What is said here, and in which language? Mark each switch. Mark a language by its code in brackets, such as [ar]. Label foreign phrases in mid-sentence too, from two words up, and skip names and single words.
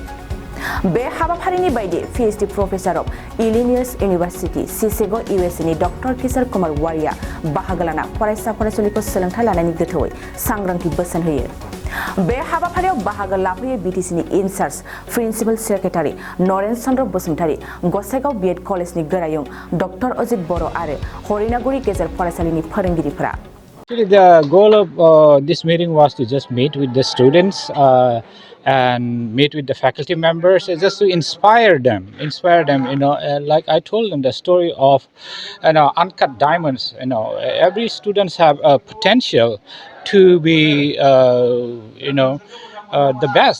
[brx] बे हाबाफारिनि बायदि PhD [en] Professor of Illinois University Chicago [brx] USA नि डॉक्टर किशोर कुमार वारिया बाहागो लाना फरायसा फरायसुलिखौ सोलोंथाइ लानायनि गोथौयै सांग्रांथि बोसोन होयो। बे हाबाफारियाव बाहागो लाफैयो BTC नि [en] in-charge principal secretary [brx] नरेन चन्द्र बसुमतारी, गसाइगाव BEd कलेजनि गोरायुं डॉक्टर अजित बर' आरो हरिनागुरि गेजेर फरायसालिनि फोरोंगिरिफोरा। [en] Actually, the goal of this meeting was to just meet with the students and meet with the faculty members, just to inspire them. Like I told them the story of, uncut diamonds. Every students have a potential to be, the best.